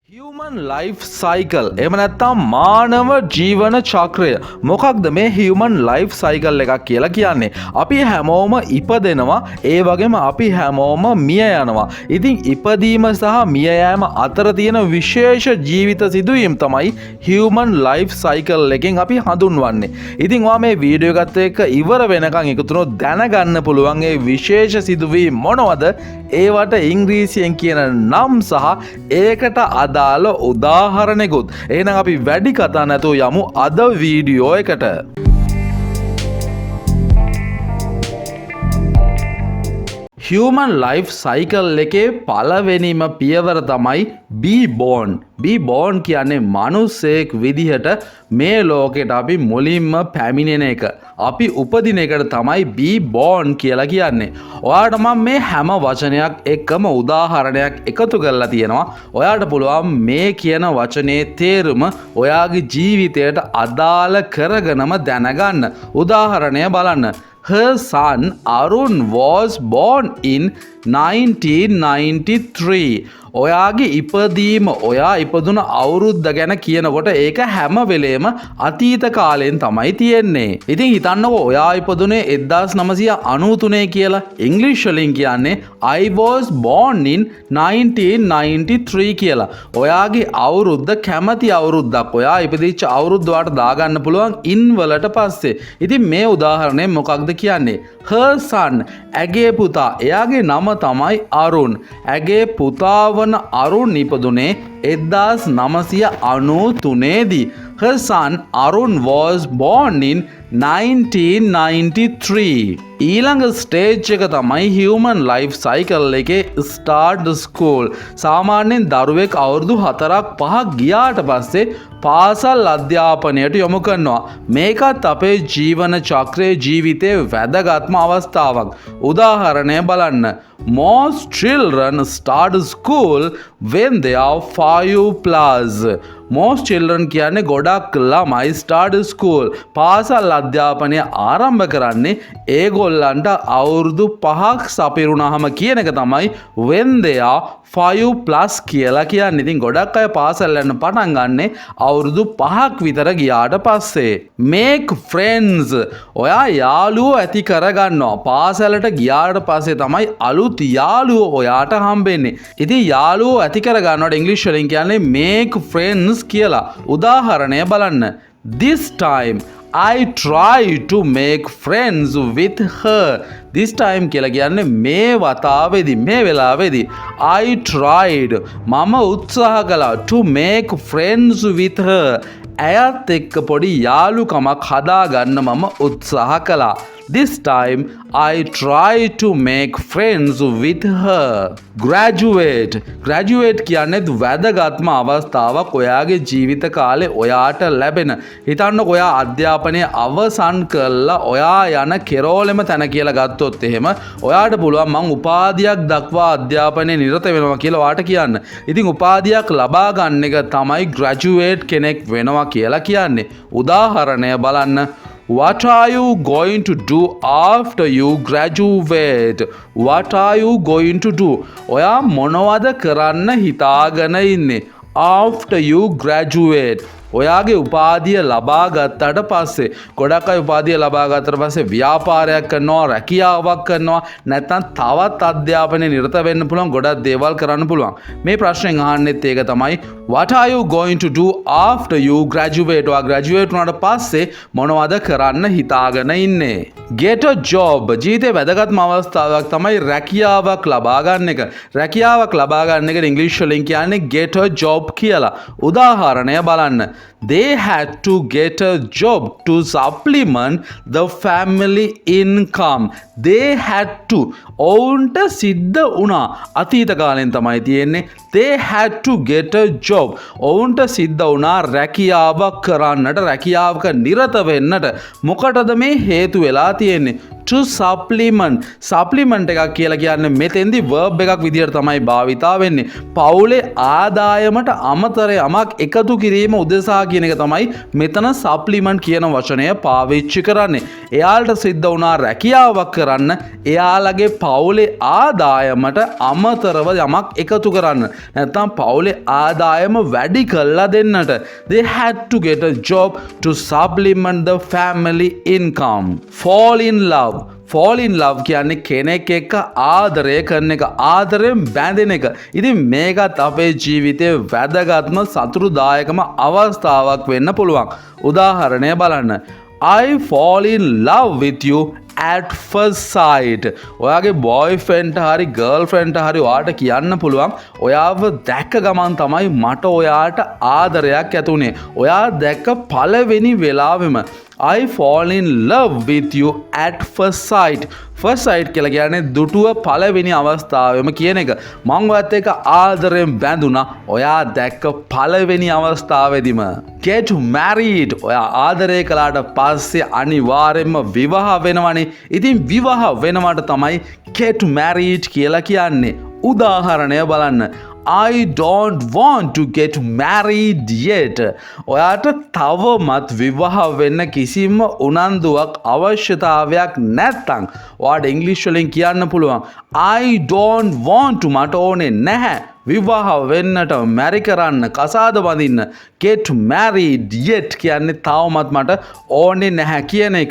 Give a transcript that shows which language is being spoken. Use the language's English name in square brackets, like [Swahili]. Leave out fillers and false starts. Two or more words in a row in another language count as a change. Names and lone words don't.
[English] Human life cycle [Sinhala] එහෙම නැත්නම් මානව ජීවන චක්‍රය මොකක්ද මේ [English] human life cycle [Sinhala] එකක් කියලා කියන්නේ. අපි හැමෝම ඉපදෙනවා, ඒ වගේම අපි හැමෝම මිය යනවා. ඉතින් ඉපදීම සහ මිය යාම අතර තියෙන විශේෂ ජීවිත සිදුවීම් තමයි [English] human life cycle [Sinhala] එකෙන් අපි හඳුන්වන්නේ. ඉතින් ඔයා මේ වීඩියෝ එකත් එක්ක ඉවර වෙනකන් එකතු වුණොත් දැනගන්න පුළුවන් ඒ විශේෂ සිදුවීම් මොනවද? ඒවට ඉංග්‍රීසියෙන් කියන නම් සහ ඒකට අදාළ උදාහරණෙකුත්. එහෙනම් අපි වැඩි කතා නැතුව යමු අද වීඩියෝ එකට. [English] Human life cycle [Sinhala] එකේ පළවෙනිම පියවර තමයි [English] be born. be born [Sinhala] කියන්නේ මිනිසෙක් විදිහට මේ ලෝකෙට අපි මුලින්ම පැමිණෙන එක. අපි උපදින එකට තමයි [English] be born [Sinhala] කියලා කියන්නේ. ඔයාට මම මේ හැම වචනයක් එක්කම උදාහරණයක් එකතු කරලා තියෙනවා. ඔයාට පුළුවන් මේ කියන වචනේ තේරුම ඔයාගේ ජීවිතයට අදාළ කරගෙනම දැනගන්න. උදාහරණය බලන්න. [English] Her son Arun was born in 1993. [Sinhala] ඔයාගේ ඉපදීම ඔයා ඉපදුන අවුරුද්ද ගැන කියනකොට ඒක හැම වෙලේම අතීත කාලයෙන් තමයි තියෙන්නේ. ඉතින් හිතන්නකෝ ඔයා ඉපදුනේ 1993 කියලා. ඉංග්‍රීසි වලින් කියන්නේ [English] I was born in 1993 [Sinhala] කියලා. ඔයාගේ අවුරුද්ද කැමති අවුරුද්දක්. ඔයා ඉපදිච්ච අවුරුද්ද වාට දාගන්න පුළුවන් in වලට පස්සේ. ඉතින් මේ උදාහරණය මොකක්ද කියන්නේ? [English] Her son [Sinhala] ඇගේ පුතා. එයාගේ නම තමයි අරුන්. ඇගේ පුතා වන අරුන් ඉපදුනේ 1993 දී. [English] Her son Arun was born in 1993. [Sinhala] ඊළඟ ස්ටේජ් එක තමයි [English] human life cycle [Sinhala] එකේ [English] start school. [Sinhala] සාමාන්‍යයෙන් දරුවෙක් අවුරුදු 4ක් 5ක් ගියාට පස්සේ පාසල් අධ්‍යාපනයට යොමු කරනවා. මේකත් අපේ ජීවන චක්‍රයේ ජීවිතයේ වැදගත්ම අවස්ථාවක්. උදාහරණය බලන්න. [English] Most children start school when they are 5+. Most children [Sinhala] කියන්නේ ගොඩක් ළමයි [English] start school [Sinhala] පාසල් අධ්‍යාපනය ආරම්භ කරන්නේ ඒගොල්ලන්ට අවුරුදු 5ක් සපිරුණාම කියන එක තමයි [English] when they are 5+ [Sinhala] කියලා කියන්නේ. ඉතින් ගොඩක් අය පාසල් යන්න පටන් ගන්නෙ අවුරුදු 5ක් විතර ගියාට පස්සේ. [English] Make friends. [Sinhala] ඔයා යාළුවෝ ඇති කරගන්නවා. පාසලට ගියාට පස්සේ තමයි අලුත් යාළුවෝ ඔයාට හම්බෙන්නේ. ඉතින් යාළුවෝ ඇති කරගන්නවට ඉංග්‍රීසි වලින් කියන්නේ [English] make friends [Sinhala] කියලා. උදාහරණය බලන්න. [English] This time I try to make friends with her. This time [Sinhala] කියලා කියන්නේ මේ වතාවේදී මේ වෙලාවේදී [English] I tried [Sinhala] මම උත්සාහ කළා [English] to make friends with her. [Sinhala] ඇයත් එක්ක පොඩි යාළුකමක් හදාගන්න මම උත්සාහ කළා. [English] This time I try to make friends with her. [Sinhala] Graduate. Graduate කියන්නේ වැදගත්ම අවස්ථාවක් ඔයාගේ ජීවිත කාලේ ඔයාට ලැබෙන. හිතන්නකෝ ඔයා අධ්‍යාපනය අවසන් කළා ඔයා යන කෙරෝලෙම තැන කියලා ගත්තොත් එහෙම ඔයාට පුළුවන් මං උපාධියක් දක්වා අධ්‍යාපනයේ නිරත වෙනවා කියලා ඔයාට කියන්න. ඉතින් උපාධියක් ලබා ගන්න එක තමයි graduate කෙනෙක් වෙනවා කියලා කියන්නේ. උදාහරණය බලන්න. [English] What are you going to do after you graduate? What are you going to do? [Sinhala] ඔයා මොනවද කරන්න හිතාගෙන ඉන්නේ? [English] After you graduate. [Sinhala] ඔයාගේ උපාධිය ලබා ගත්තට පස්සේ ගොඩක් අය උපාධිය ලබා ගත්තට පස්සේ ව්‍යාපාරයක් කරනවා, රැකියාවක් කරනවා, නැත්නම් තවත් අධ්‍යාපනයේ නිරත වෙන්න පුළුවන්, ගොඩක් දේවල් කරන්න පුළුවන්. මේ ප්‍රශ්නෙන් අහන්නෙත් ඒක තමයි [English] what are you going to do after you graduate? [Sinhala] ඔයා graduate වුණාට පස්සේ මොනවද කරන්න හිතාගෙන ඉන්නේ? [English] Get a job. [Sinhala] ජීවිතේ වැදගත්ම අවස්ථාවක් තමයි රැකියාවක් ලබා ගන්න එක. රැකියාවක් ලබා ගන්න එකට ඉංග්‍රීසි වලින් කියන්නේ [English] get a job [Sinhala] කියලා. උදාහරණය බලන්න. [English] They had to get a job to supplement the family income. They had to. [Sinhala] ඔවුන්ට සිද්ධ වුණා. අතීත කාලෙන් තමයි තියෙන්නේ. [English] They had to get a job. [Sinhala] ඔවුන්ට සිද්ධ වුණා රැකියාවක් කරන්නට, රැකියාවක නිරත වෙන්නට. මොකටද මේ හේතු වෙලා තියෙන්නේ? [English] to supplement [Sinhala] එකක් කියලා කියන්නේ මෙතෙන්දි verb එකක් විදියට තමයි භාවිතා වෙන්නේ. පවුලේ ආදායමට අමතර යමක් එකතු කිරීම උදෙසා කියන එක තමයි මෙතන supplement කියන වචනය පාවිච්චි කරන්නේ. එයාලට සිද්ධ වුණා රැකියාවක් කරන්න එයාලගේ පවුලේ ආදායමට අමතරව යමක් එකතු කරන්න. නැත්නම් පවුලේ ආදායම වැඩි කරලා දෙන්නට. [English] They had to get a job to supplement the family income. Fall in love [Sinhala] කියන්නේ කෙනෙක් එක්ක ආදරය කරන එක, ආදරයෙන් බැඳෙන එක. ඉතින් මේකත් අපේ ජීවිතයේ වැදගත්ම සතුටුදායකම අවස්ථාවක් වෙන්න පුළුවන්. උදාහරණය බලන්න. [English] I fall in love with you at first sight. [Sinhala] ඔයාගේ boyfriend හරි girlfriend හරි ඔයාට කියන්න පුළුවන් ඔයාව දැක්ක ගමන් තමයි මට ඔයාට ආදරයක් ඇති වුනේ. ඔයා දැක්ක පළවෙනි වෙලාවෙම [English] I fall in love with you at first sight. First sight [Sinhala] කියලා කියන්නේ දුටුව පළවෙනි අවස්ථාවෙම කියන එක. මං ඔයත් එක්ක ආදරයෙන් බැඳුණා ඔයා දැක්ක පළවෙනි අවස්ථාවේදීම. [English] Get married. [Sinhala] ඔයා ආදරය කළාට පස්සේ අනිවාර්යයෙන්ම විවාහ වෙනවනේ. ඉතින් විවාහ වෙනවට තමයි [English] get married [Sinhala] කියලා කියන්නේ. උදාහරණය බලන්න. [English] I don't want to get married yet. [Sinhala] ඔයාට තවමත් විවාහ වෙන්න කිසිම උනන්දුවක් අවශ්‍යතාවයක් නැත්නම් ඔයාට ඉංග්‍රීසි වලින් කියන්න පුළුවන් [English] I don't want to [Sinhala] මට ඕනේ නැහැ විවාහ වෙන්නට මැරි කරන්න කසාද බඳින්න [English] get married yet [Sinhala] කියන්නේ තවමත් මට ඕනේ නැහැ කියන එක.